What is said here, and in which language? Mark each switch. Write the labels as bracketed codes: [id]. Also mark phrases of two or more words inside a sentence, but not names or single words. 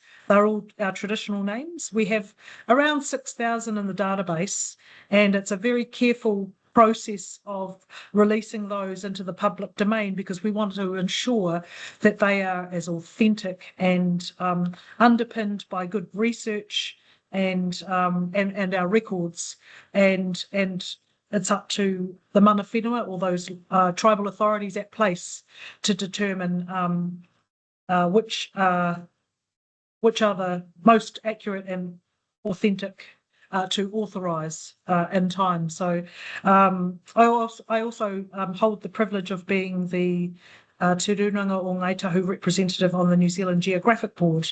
[en] They're all our traditional names. We have around 6,000 in the database, and it's a very careful process of releasing those into the public domain, because we want to ensure that they are as authentic and underpinned by good research and our records, and it's up to the [mi] mana whenua, [en] or those tribal authorities at place, to determine which are the most accurate and authentic to authorise in time. So I also hold the privilege of being the Te Rūnanga o Ngaitahu representative on the New Zealand Geographic Board.